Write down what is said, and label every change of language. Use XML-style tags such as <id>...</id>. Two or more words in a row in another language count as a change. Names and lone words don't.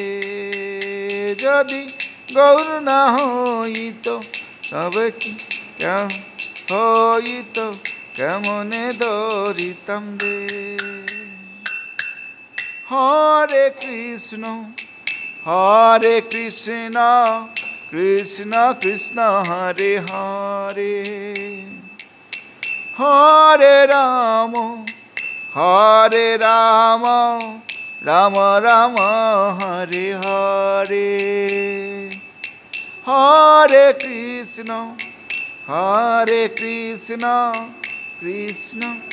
<bn>যদি গৌর না হইত তবে কি হইত, কেমনে ধরিতাম দে।</bn> <sa>হরে কৃষ্ণ কৃষ্ণ কৃষ্ণ হরে হরে। हरे राम, हरे राम, राम राम, हरे हरे. हरे कृष्ण, हरे कृष्ण, कृष्ण</sa>